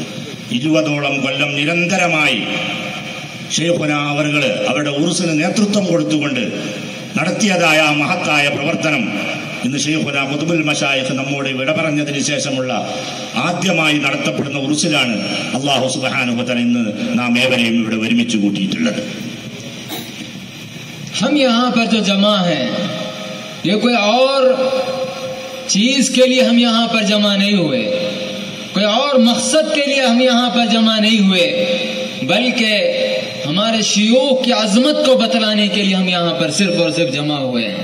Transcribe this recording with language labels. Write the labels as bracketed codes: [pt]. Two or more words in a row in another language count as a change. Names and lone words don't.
[ml] 20ഓളം കൊല്ലം നിരന്തരമായി ശൈഖുന അവറുകള് അവരുടെ ഉറുസിന് നേതൃത്വം കൊടുത്തുകൊണ്ട് നടത്തിയതായ മഹത്തായ പ്രവർത്തനം ഇന്ന് ശൈഖുന ഖുതുബുൽ മശായിഖ് നമ്മോട് വിട പറഞ്ഞതിന് ശേഷമുള്ള ആദ്യമായി നടത്തപ്പെടുന്ന ഉറുസിലാണ് [ar] الله سبحانه و تعالى [ml] ഇന്ന് നാം ഏവരെയും ഇവിടെ ഒരുമിച്ച് കൂട്ടിയിട്ടുള്ളത്. [ur] ہم یہاں پر جو جمع ہیں، یہ کوئی اور چیز کے لیے ہم یہاں پر جمع نہیں ہوئے، کوئی اور مقصد کے لیے ہم یہاں پر جمع نہیں ہوئے، بلکہ ہمارے شیوخ کی عظمت کو بتلانے کے لیے ہم یہاں پر صرف اور صرف جمع ہوئے ہیں.